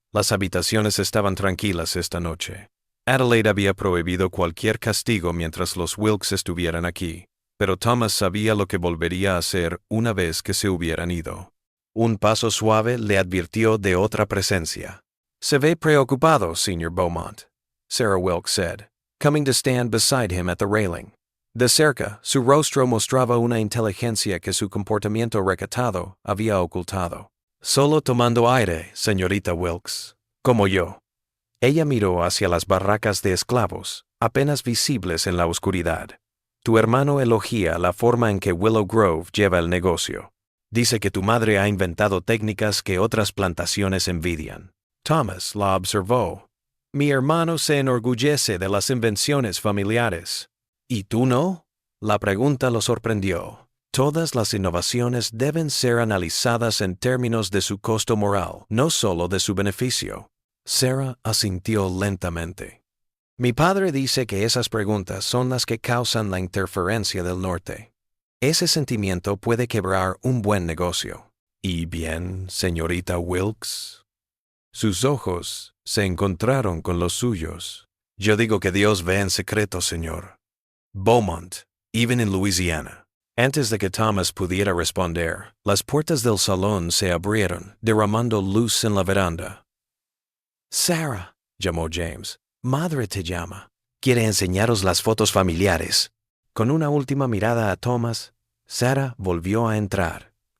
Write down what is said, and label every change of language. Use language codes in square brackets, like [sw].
[es] Las habitaciones estaban tranquilas esta noche. Adelaide había prohibido cualquier castigo mientras los Wilkes estuvieran aquí, pero Thomas sabía lo que volvería a hacer una vez que se hubieran ido. Un paso suave le advirtió de otra presencia. "Se ve preocupado, Señor [en] Beaumont," Sarah Wilkes said, coming to stand beside him at the railing. [es] De cerca, su rostro mostraba una inteligencia que su comportamiento recatado había ocultado. "Solo tomando aire, señorita Wilkes, como yo." Ella miró hacia las barracas de esclavos, apenas visibles en la oscuridad. "Tu hermano elogia la forma en que Willow Grove lleva el negocio. Dice que tu madre ha inventado técnicas que otras plantaciones envidian." Thomas la observó. "Mi hermano se enorgullece de las invenciones familiares. ¿Y tú no?" La pregunta lo sorprendió. Todas las innovaciones deben ser analizadas en términos de su costo moral, no solo de su beneficio. Sarah asintió lentamente. "Mi padre dice que esas preguntas son las que causan la interferencia del norte. Ese sentimiento puede quebrar un buen negocio." "¿Y bien, señorita Wilkes?" Sus ojos se encontraron con los suyos. "Yo digo que Dios ve en secreto, señor. [en] Beaumont, even in Louisiana." [es] Antes de que Thomas pudiera responder, las puertas del salón se abrieron, derramando luz en la veranda. "Sarah", llamó James, "madre te llama. Quiere enseñaros las fotos familiares." Con una última mirada a Thomas, Sarah volvió a entrar.